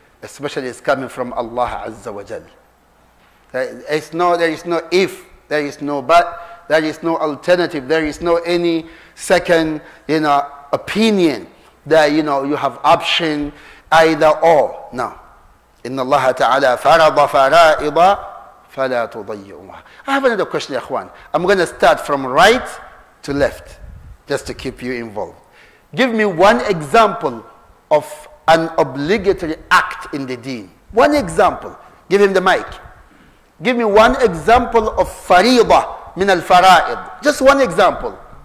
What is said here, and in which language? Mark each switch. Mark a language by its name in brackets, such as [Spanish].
[English] Especially it's coming from Allah Azza wa Jal. There is no if, there is no but, there is no alternative, there is no any second opinion that you have option either or. No. [Arabic] إن الله تعالى فرض فرائض فلا تضيعوها. [English] I have another question, Ikhwan. I'm going to start from right to left, just to keep you involved. Give me one example of an obligatory act in the deen. One example. Give him the mic. Give me one example of [Arabic] fariḍah min al-fara'id. [English] Just one example.